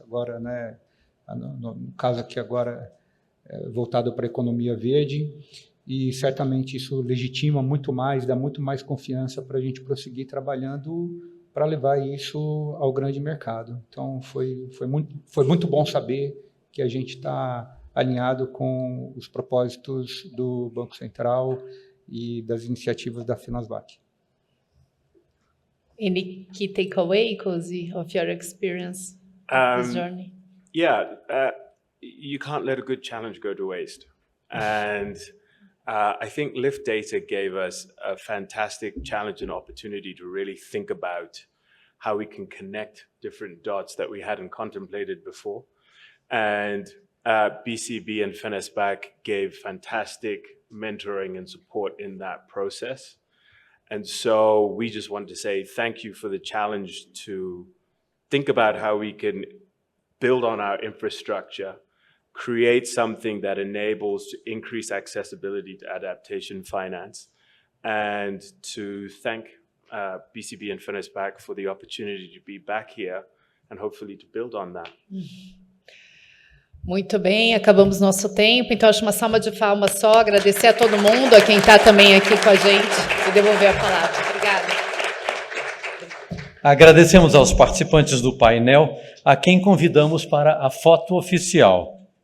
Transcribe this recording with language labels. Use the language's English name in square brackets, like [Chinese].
[Portuguese] Agora, né, no caso aqui agora, voltado para a economia verde, e certamente isso legitima muito mais, dá muito mais confiança para a gente prosseguir trabalhando para levar isso ao grande mercado. Então, foi muito bom saber que a gente está alinhado com os propósitos do Banco Central e das iniciativas da Finansbank. [English] Any key takeaway, Cusi, of your experience this journey? Yeah, you can't let a good challenge go to waste. And I think Lift Data gave us a fantastic challenge and opportunity to really think about how we can connect different dots that we hadn't contemplated before. And BCB and Finesback gave fantastic mentoring and support in that process. And so we just want to say thank you for the challenge to think about how we can build on our infrastructure, create something that enables to increase accessibility to adaptation finance, and to thank BCB and Finesback for the opportunity to be back here and hopefully to build on that. [Portuguese] Muito bem, acabamos nosso tempo, então acho uma salva de palmas só, agradecer a todo mundo, a quem está também aqui com a gente, e devolver a palavra. Obrigada. Agradecemos aos participantes do painel, a quem convidamos para a foto oficial.